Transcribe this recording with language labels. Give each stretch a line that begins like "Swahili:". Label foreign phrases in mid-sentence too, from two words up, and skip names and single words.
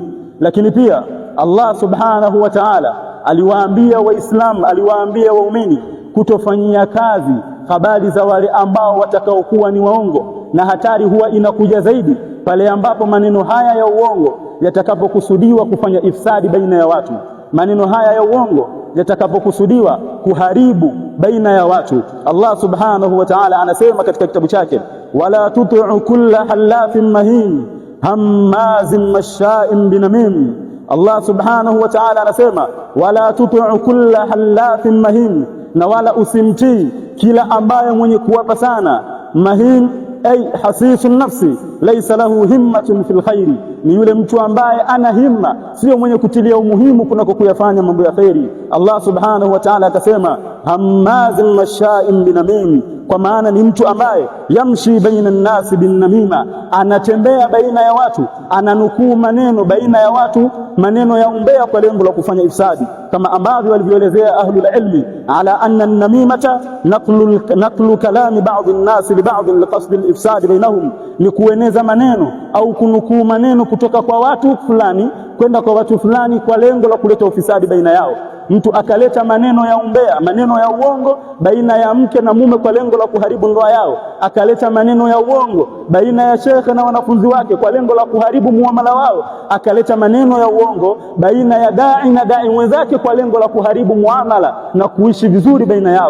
Swahili: Lakini pia Allah
Arabic: سبحانه وتعالى
Swahili: aliwaambia Waislamu, aliwaambia waumini kutofanyia kazi habari za wale ambao watakaokuwa ni waongo, na hatari huwa inakuja zaidi pale ambapo maneno haya ya uongo yatakapokusudiwa kufanya ifsadi baina ya watu, maneno haya ya uongo yatakapokusudiwa kuharibu baina ya watu. Allah
Arabic: سبحانه وتعالى
Swahili: anasema katika kitabu chake,
Arabic: ولا تطع كل حلاف مهين هماز مشاء بنميم.
Swahili: Allah
Arabic: سبحانه وتعالى
Swahili: anasema
Arabic: ولا تطع كل حلاف مهين,
Swahili: na wala usimtii kila ambaye mwenye kuwapa sana.
Arabic: مهين أي خسيس النفس ليس له همة في الخير,
Swahili: ni yule mtu ambaye ana himma, sio mwenye kutilia umuhimu kunako kuyafanya mambo ya khairi. Allah
Arabic: سبحانه وتعالى
Swahili: akasema
Arabic: هماز مشاء بنميم,
Swahili: kwa maana ni mtu ambaye
Arabic: يمشي بين الناس بالنميمة,
Swahili: anatembea baina ya watu, ananukuu maneno baina ya watu, maneno ya umbea kwa lengo la kufanya ifsadi, kama ambavyo walivyoelezea
Arabic: أهل العلم على أن النميمة نقل كلام بعض الناس لبعض لقصد الإفساد بينهم,
Swahili: ni kueneza maneno au kunukuu maneno kutoka kwa watu fulani kwenda kwa watu fulani kwa lengo la kuleta ufisadi baina yao. Mtu akaleta maneno ya umbea, maneno ya uongo baina ya mke na mume kwa lengo la kuharibu ndoa yao, akaleta maneno ya uongo baina ya shekhe na wanafunzi wake kwa lengo la kuharibu muamala wao, akaleta maneno ya uongo baina ya dai na dai mwenzake kwa lengo la kuharibu muamala na kuishi vizuri baina yao.